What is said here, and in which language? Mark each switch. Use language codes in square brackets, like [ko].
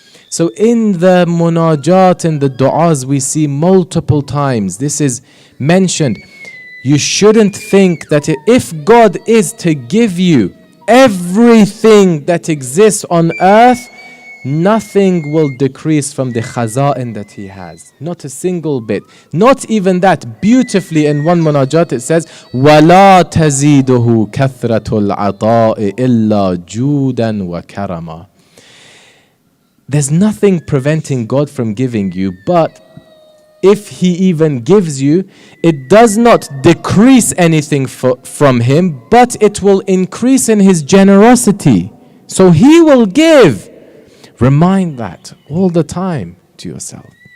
[en] So in the munajat and the du'as, we see multiple times this is mentioned. You shouldn't think that if God is to give you everything that exists on earth, nothing will decrease from the khaza'in that he has. Not a single bit. Not even that. Beautifully in one munajat it says, [ar] وَلَا تَزِيدُهُ كَثْرَةُ الْعَطَاءِ إِلَّا جُودًا وَكَرَمًا. [en] There's nothing preventing God from giving you, but if he even gives you, it does not decrease anything from him, but it will increase in his generosity. So he will give. Remind that all the time to yourself.